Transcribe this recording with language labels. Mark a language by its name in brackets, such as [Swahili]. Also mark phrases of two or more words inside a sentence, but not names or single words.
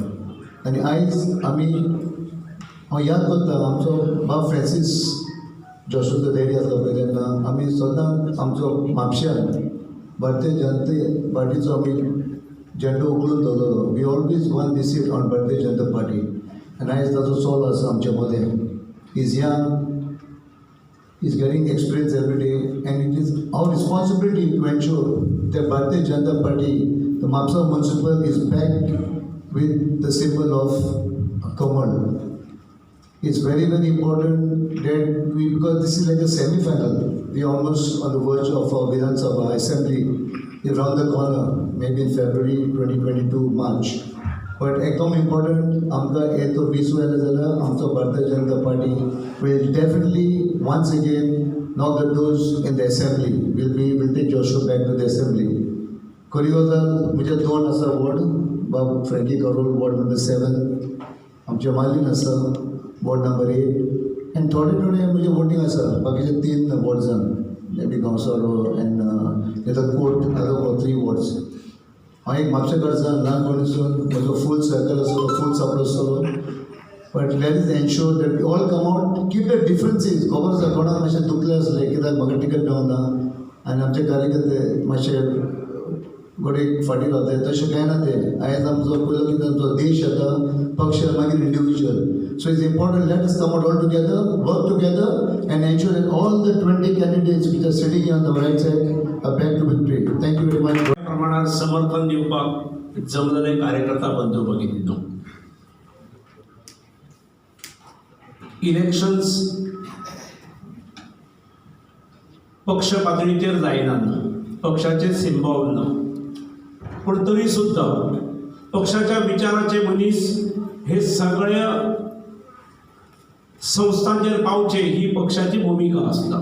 [Konkani] आनी आयज आमी हांव याद करता आमचो बाब फ्रांसीस जोशूचो डॅडी आसलो पळय तेन्ना आमी सदांच आमचो म्हापश्यान भारतीय जनता पार्टीचो आमी झेंडो उखलून दवरलो. [English] we always won the seat on भारतीय जनता पार्टी. [Konkani] आनी आयज ताचो सोल आसा आमचे मदें. [English] He's young, he's getting experience every day, and it is our responsibility to ensure that Bharatiya Janata Party, the Mapsa Municipal, is backed with the symbol of Kamal. It's very, very important that we, because this is like a semi-final, we are almost on the verge of our Vidhan Sabha Assembly, around the corner, maybe in February 2022, March. But [Konkani] एकदम इम्पॉर्टंट आमकां हे तो वीस वेले जाल्यार आमचो [English] भारतीय जनता पार्टी will definitely once again knock the doors in the assembly. We'll take Joshua back to the assembly. [Konkani] खरी गजाल म्हणजे 2 आसा वॉर्ड, बाब फ्रँकी करोल [English] ward number [Konkani] 7, आमचे मालीन आसा [English] ward number [Konkani] 8, आनी थोडे म्हणजे वोटींग आसा बाकीचे 3 वॉर्ड्सान, [English] may be [Konkani] गांवसारो [English] and court other 3 wards. [Konkani] हांव एक म्हापशे कडच्यान ल्हानपणीसून म्हजो [English] full circle [Konkani] आसलो, [English] full support [Konkani] आसलो. [English] but let us ensure that we all come out, keep the differences. [Konkani] खबर आसा कोणाक मातशें दुखलें आसलें कित्याक म्हाका टिकट मेळना आनी आमचे कार्यकर्ते मातशे गोडे फाटीं रावताय, तशें कांय ना तें. आयज आमचो पयलो कितें आमचो देश येता, पक्ष मागीर इंडिविज्युअल. [English] so it's important let us come out all together, work together and ensure that all the 20 candidates which are sitting on the right side are back to victory. Thank you very much. [Konkani] प्रमाणात समर्थन दिवपाक जमलेले कार्यकर्ता बंधू भगिनींनो, इलेक्शन्स पक्ष पातळीचेर जायनात, पक्षाचे सिंबॉल ना, पूण तरी सुद्धा पक्षाच्या विचाराचे मनीस हे सगळ्या संस्थांचेर पावचे ही पक्षाची भूमिका आसता.